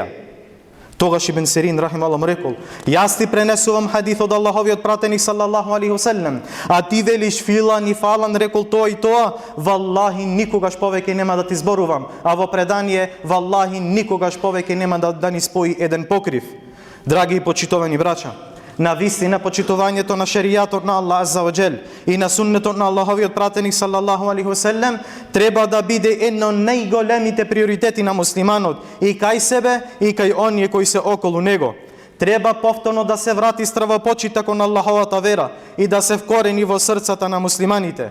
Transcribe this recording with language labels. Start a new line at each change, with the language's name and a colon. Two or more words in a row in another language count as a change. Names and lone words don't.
Macedonian: Тогаш Ибн Сирин рахималлах му рекол: јас ти пренесувам хадис од Аллаховиот пратеник
Arabic: صلى الله عليه وسلم,
Macedonian: а ти велиш филан и фалан рекол тоа и тоа, валлахи никогаш повеќе нема да ти зборувам, а во предание валлахи никогаш повеќе нема да ни спои еден покрив. Драги и почитувани браќа, на вистина почитувањето на шеријатот на Аллах
Arabic: عز وجل
Macedonian: и на суннетот на Аллаховиот пратеник
Arabic: صلى الله عليه وسلم
Macedonian: треба да биде едно најголемите приоритети на муслиманот и кај себе и кај оние кои се околу него. Треба повторно да се врати стравопочита кон Аллаховата вера и да се вкорени во срцата на муслиманите.